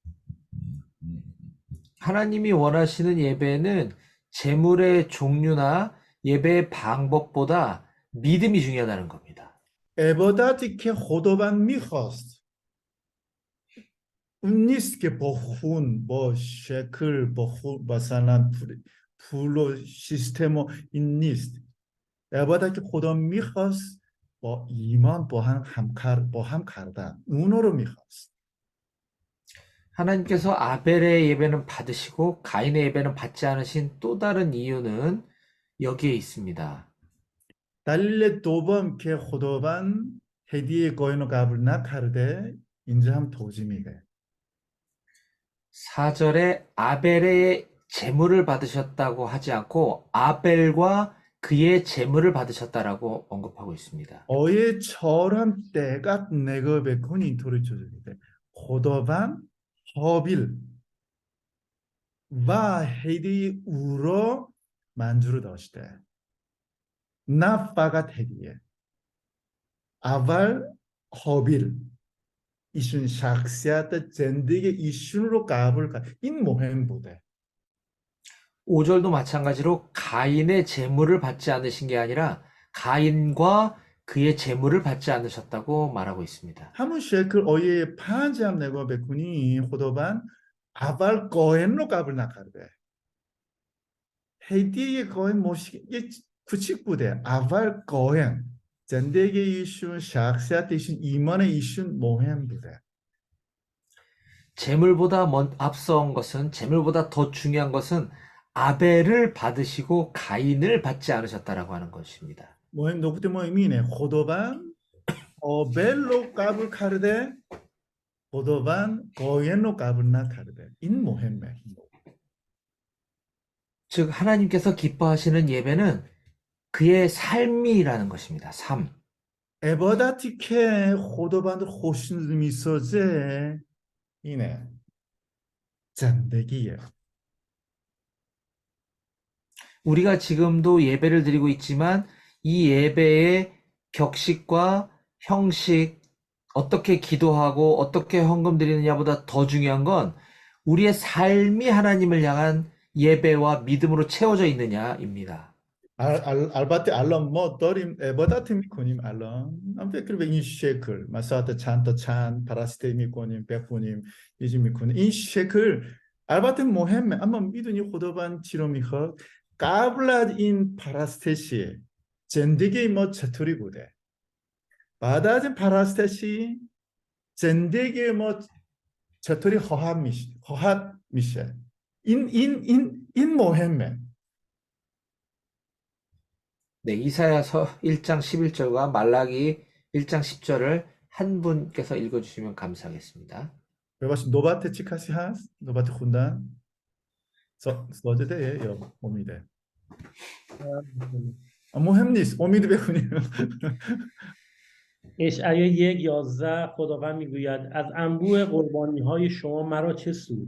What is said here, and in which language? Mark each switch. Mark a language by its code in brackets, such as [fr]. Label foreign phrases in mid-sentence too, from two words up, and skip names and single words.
[ko] 하나님이 원하시는 예배는 제물의 종류나 예배의 방법보다 믿음이 중요하다는 겁니다. [fa] عبادتی که خداوند میخواست اون نیست که با خون با شکل با خون مثلا پول و سیستم و این نیست. عبادتی که خدا میخواست با ایمان با هم کردن اونو رو میخواست. [ko] 하나님께서 아벨의 예배는 받으시고 가인의 예배는 받지 않으신 또 다른 이유는 여기에 있습니다. [fa] دلیل دوم که خداوند هدیه قاین رو قبول نکرده اینجا هم توضیح میده. [ko] 4절에 아벨의 제물을 받으셨다고 하지 않고 아벨과 그의 제물을 받으셨다라고 언급하고 있습니다. [fa] آیه 4 هم دقت نگاه بکن اینطوری چیزی میده. خداوند هابیل و هدیه او را منظور داشته نه فقط هدیه. اول هابیل ایشون شخصیت زندگی ایشون رو قبول کرد. این مهم بوده. [ko] 5절도 마찬가지로 가인의 제물을 받지 않으신 게 아니라 가인과 그의 제물을 받지 않으셨다고 말하고 있습니다. [fa] همون شکل آیه 5 هم نگاه بکنی خداوند اول قاین رو قبول نکرده. هدیه قاین مشکل کوچیک بوده. اول قاین زندگی ایشون شخصیت ایشون ایمان ایشون مهم بوده. [ko] 제물보다 앞서온 것은 제물보다 더 중요한 것은 아벨을 받으시고 가인을 받지 않으셨다라고 하는 것입니다. [fa] مهم نکته مهم اینه خداوند آبل رو قبول کرده خداوند قاین رو قبول نکرده. این مهمه. [ko] 즉 하나님께서 기뻐하시는 예배는 그의 삶이라는 것입니다. 삶. [fa] عبادتی که خداوند خوشنود میسازه اینه زندگیه. [ko] 우리가 지금도 예배를 드리고 있지만 이 예배의 격식과 형식, 어떻게 기도하고 어떻게 헌금 드리느냐보다 더 중요한 건 우리의 삶이 하나님을 향한 예배와 믿음으로 채워져 있느냐입니다. [fa] البته الان ما داریم عبادت میکنیم الان من فکر به این شکل مثلا چند پرسته میکنیم بخونیم یه میکنیم این شکل البته مهمه اما میدونی خداوند چی رو میخواد قبل از این پرستشی زندگی ما چطوری بوده بعد از این پرستشی زندگی ما چطوری خواهد میشه این مهمه. [ko] 네, 이사야서 1장 11절과 말라기 1장 10절을 한 분께서 읽어주시면 감사하겠습니다. [fa] ببخشید نوبت چی کسی هست؟ نوبت خوندن؟ ساجده یا امیده؟ مهم نیست امید بخونیم. اشعیا 1:11 خداوند میگوید از انبوه قربانی های شما مرا چه سود؟